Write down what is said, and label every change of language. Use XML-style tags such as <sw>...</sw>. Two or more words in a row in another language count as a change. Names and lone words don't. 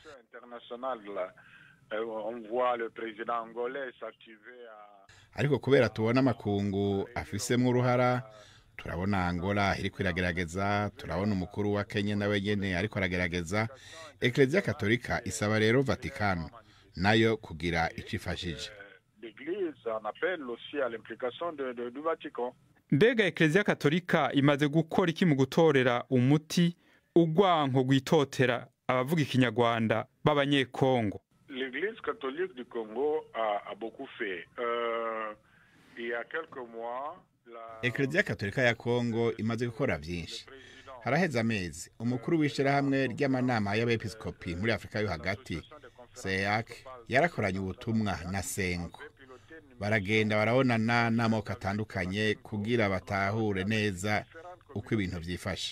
<rn>Ariko kubera tubona amakungu afisemwe uruhara, turabona Angola iriko iragerageza, turabona umukuru wa Kenya nawe nyene ariko aragerageza, Eklezia Katolika isaba rero Vatikano nayo kugira icifashije. Mbega Eklezia Katolika imaze gukora iki mu gutorera umuti ugwanko gwitotera abavuga ikinyarwanda b'abanyekongo?</rn> <fr>L'Église catholique du Congo a beaucoup fait. Il y a quelques mois,</fr> <rn>Eklezia Katolika ya Congo imaze gukora byinshi. Haraheze amezi umukuru w'ishirahamwe ry'amanama y'abepiskopi muri Afrika yo hagati SEAC yarakoranye ubutumwa na Senko. Baragenda barabonana n'amoko atandukanye kugira batahure neza uko ibintu vyifashe.</rn>